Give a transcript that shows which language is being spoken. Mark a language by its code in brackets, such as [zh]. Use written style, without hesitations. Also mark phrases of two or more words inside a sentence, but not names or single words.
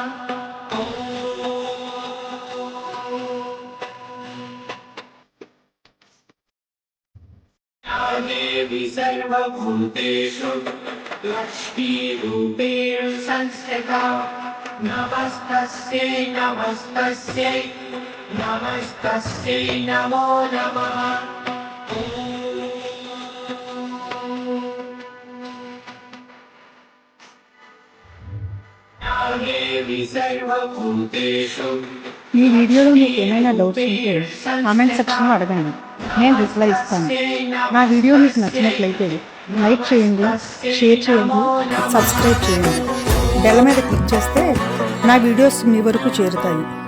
[sa] देवी सर्वभूतेषु लक्ष्मीरूपे संस्थिता नमस्तस्यै नमस्तस्यै नमस्तस्यै नमो नमः. देवी सर्वभूतेषु. [te] ఈ వీడియోలో మీకు ఏమైనా డౌట్స్ ఉంటే [en] comment sectionlo [te] అడగండి, నేను రిప్లై ఇస్తాను. నా వీడియో మీకు నచ్చినట్లయితే లైక్ చేయండి, షేర్ చేయండి, సబ్స్క్రైబ్ చేయండి. బెల్ మీద క్లిక్ చేస్తే నా వీడియోస్ మీ వరకు చేరుతాయి.